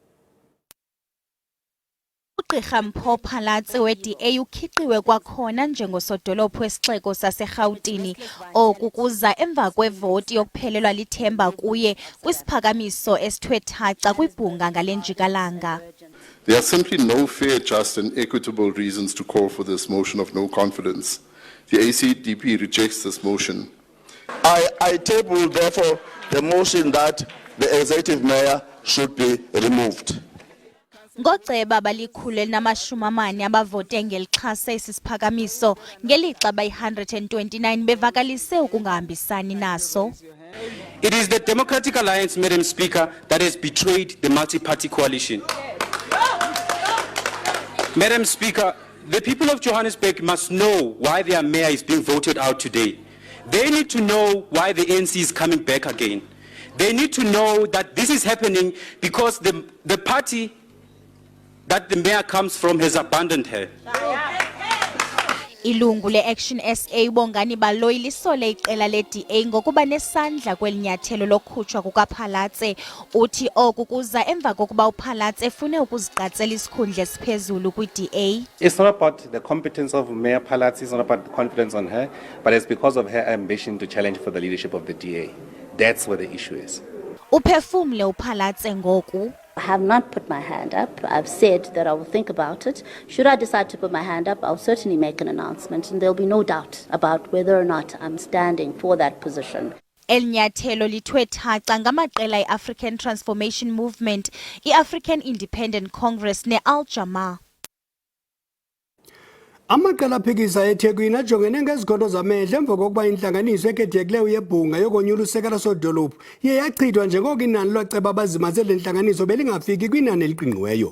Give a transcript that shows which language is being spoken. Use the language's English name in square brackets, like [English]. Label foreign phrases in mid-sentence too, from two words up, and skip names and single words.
[Xhosa] Ugqirha uPhalatse we-DA Ukhiqiwe kwakhona njengosodolophu wesixeko saseRhawutini. Oku kuza emva kwevoti yokuphelelwa lithemba kuye kwisiphakamiso esithwe thaca kwibhunga ngale njikalanga. [English] There are simply no fair, just and equitable reasons to call for this motion of no confidence. The ACDP rejects this motion. I table therefore the motion that the executive mayor should be removed. [Xhosa] Ngoceba balikhulu elinamashumi abavote ngelixhasa isisiphakamiso ngelixa bayi-129 bevakalise ukungahambisani naso. [English] It is the Democratic Alliance, Madam Speaker, that has betrayed the multi-party coalition. Madam Speaker, the people of Johannesburg must know why their mayor is being voted out today. They need to know why the ANC is coming back again. They need to know that this is happening because the party that the mayor comes from has abandoned her. [Xhosa] Ilungu le-Action SA Bongani Baloyi lisole iqela le-DA ngokuba nesandla kweli nyathelo lokukhutshwa kukaPhalatse. Uthi oku kuza emva kokuba uPhalatse efune ukuziqatsela isikhundla esiphezulu kwi-DA. [English] It's not about the competence of Mayor Phalatse, it's not about the confidence on her, but it's because of her ambition to challenge for the leadership of the DA. That's where the issue is. [Xhosa] Uphefumle uPhalatse ngoku. [English] I have not put my hand up. I've said that I will think about it. Should I decide to put my hand up, I'll certainly make an announcement, and there'll be no doubt about whether or not I'm standing for that position. [Xhosa] El nyathelo lithwe thaca ngamaqela i-African Transformation Movement, i-African Independent Congress ne-Al-Jama. Amaqela aphikisa eThekwini ajongene ngezigodo zamehlo emva kokuba inhlanganiso ekhethekileyo yebhunga yokonyula usekela-sodolophu iye yachithwa njengoko inani loceba abazimaze le nhlanganiso belingafiki kwinani eliqingqiweyo.